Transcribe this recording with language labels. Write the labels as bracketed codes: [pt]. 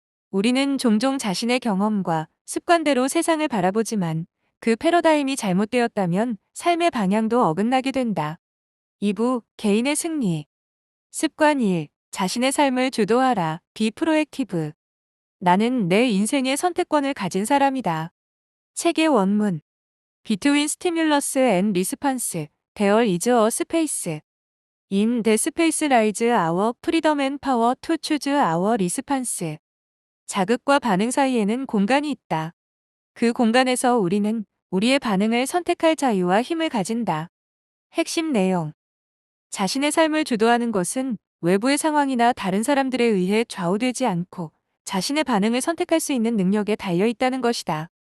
[ko] 우리는 종종 자신의 경험과 습관대로 세상을 바라보지만 그 패러다임이 잘못되었다면 삶의 방향도 어긋나게 된다. 2부, 개인의 승리. 습관 1. 자신의 삶을 주도하라. [en] Be proactive. [ko] 나는 내 인생의 선택권을 가진 사람이다. 책의 원문. [en] Between stimulus and response, there is a space. In the space lies our freedom and power to choose our response. [ko] 자극과 반응 사이에는 공간이 있다. 그 공간에서 우리는 우리의 반응을 선택할 자유와 힘을 가진다. 핵심 내용. 자신의 삶을 주도하는 것은 외부의 상황이나 다른 사람들에 의해 좌우되지 않고 자신의 반응을 선택할 수 있는 능력에 달려 있다는 것이다.